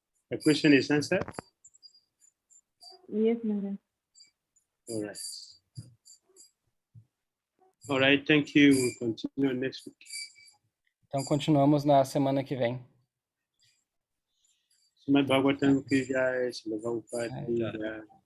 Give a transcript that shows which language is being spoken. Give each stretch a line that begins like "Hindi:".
English: The question is answered? Yes, Maharaj. All right. All right, thank you. We'll continue next week.
Portuguese: Então, continuamos na semana que vem. Srimad Bhagavatam 𝐾𝐸𝐬𝐵, Srimad Bhagavatam 𝐾𝐸𝐬.